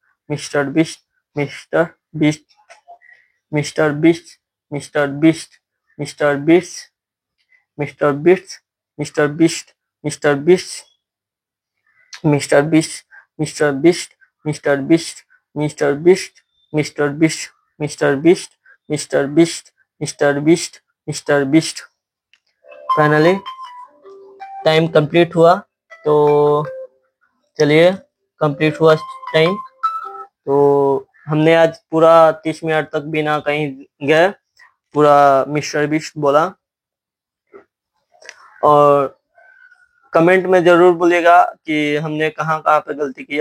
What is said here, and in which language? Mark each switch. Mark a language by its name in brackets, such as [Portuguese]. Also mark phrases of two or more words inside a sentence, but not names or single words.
[Hindi] मिस्टर बिस्ट, मिस्टर बिस्ट, मिस्टर बिस्ट, मिस्टर बिस्ट, मिस्टर बिस्ट, मिस्टर बिस्ट, मिस्टर बिस्ट, मिस्टर बिस्ट, मिस्टर बिस्ट, मिस्टर बिस्ट, मिस्टर बिस्ट, मिस्टर बिस्ट, मिस्टर बिस्ट, मिस्टर बिस्ट, मिस्टर बिस्ट, मिस्टर बिस्ट, मिस्टर बिस्ट। [English] finally time complete [Hindi] हुआ, तो चलिए कंप्लीट हुआ टाइम। तो हमने आज पूरा 30 मिनट तक बिना कहीं गए पूरा मिस्टर बीस्ट बोला। और कमेंट में जरूर बोलिएगा कि हमने कहाँ कहाँ पे गलती किया।